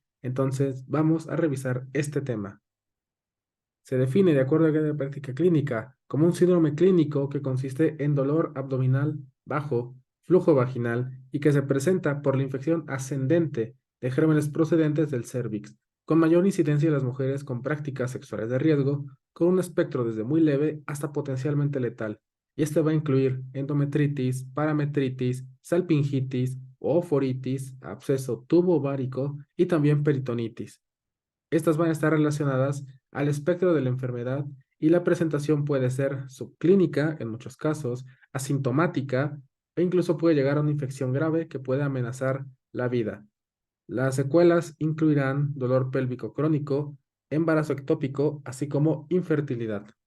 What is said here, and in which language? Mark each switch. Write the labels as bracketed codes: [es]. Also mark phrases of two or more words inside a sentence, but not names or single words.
[es] Entonces, vamos a revisar este tema. Se define, de acuerdo a la guía de práctica clínica, como un síndrome clínico que consiste en dolor abdominal bajo, flujo vaginal y que se presenta por la infección ascendente de gérmenes procedentes del cérvix, con mayor incidencia en las mujeres con prácticas sexuales de riesgo, con un espectro desde muy leve hasta potencialmente letal. Y este va a incluir endometritis, parametritis, salpingitis, oforitis, absceso tubo-ovárico y también peritonitis. Estas van a estar relacionadas al espectro de la enfermedad y la presentación puede ser subclínica en muchos casos, asintomática e incluso puede llegar a una infección grave que puede amenazar la vida. Las secuelas incluirán dolor pélvico crónico, embarazo ectópico, así como infertilidad.